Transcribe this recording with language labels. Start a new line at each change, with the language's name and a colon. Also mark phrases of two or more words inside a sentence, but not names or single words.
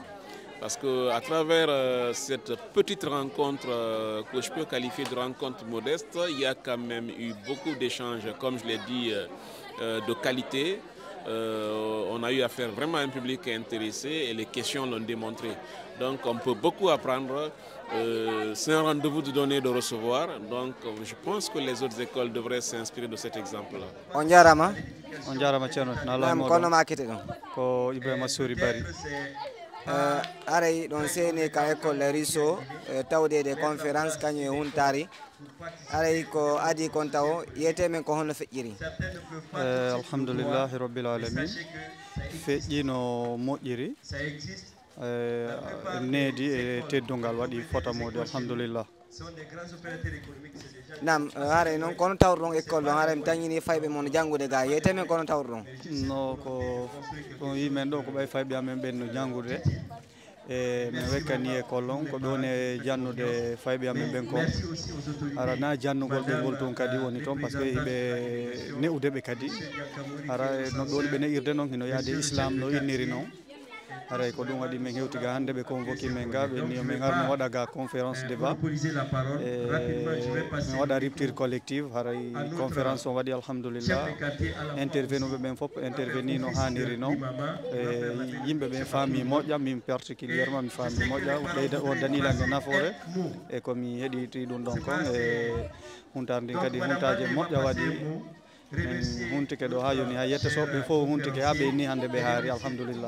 French: Parce qu'à travers cette petite rencontre que je peux qualifier de rencontre modeste, il y a quand même eu beaucoup d'échanges, comme je l'ai dit, de qualité. On a eu affaire vraiment à un public intéressé et les questions l'ont démontré. Donc on peut beaucoup apprendre. C'est un rendez-vous de donner et de recevoir. Donc je pense que les autres écoles devraient s'inspirer de cet exemple-là.
Fula: On jarama. On jarama Thierno. Naam kono ma kete ɗon. Ko Ibrahima Sori Bari. Aray ɗon seni ka école Les Ruisseaux tawde
French: des conférences
Fula: kañum e huntari. Aray ko adi kon taw yete men ko honno feƴƴiri. Alhamdulillahi rabbil alamin. Feƴƴi no moƴƴiri. Needi e teddungal waɗi fotamode alhamdulillah. Nam haare noon kono tawɗon école ɗon haare mi tañini fayɓe mon janngude ga yeyte men kono tawɗon no ko ɗon yimen ɗo ko ɓay fayɓe amen ɓen no janngude e min wekkani école on ko ɗon e jannude fayɓe amen ɓen ko ara na jannugol ɓe ngol toon kadi woni toon
French: par ce que
Fula: hiɓe ne'ude ɓe kadi ara no ɗon ɓe ne'irde noon hino yaade islam no inniri noon aray ko ɗum waɗi min hewtiga hannde ɓe convoqué men ga ɓe ni min arno waɗa ga
French: conférence débat
Fula: min waɗa
French: rupture collective
Fula: haray conférence on waɗi alhamdulillah intervenuɓe ɓen fof interveni no hanniri noon yimɓe ɓen faami moƴƴa min particulièrement mi faami moƴƴa ɓeyda o danilange nafoore e komi heɗiti ɗum ɗon kon e huntar ndin kadi huntaje moƴƴa waɗi min huntike ɗo ha yoni ha yettotoɓe fof huntike ha ɓe ni hannde ɓe haari alhamdulillah.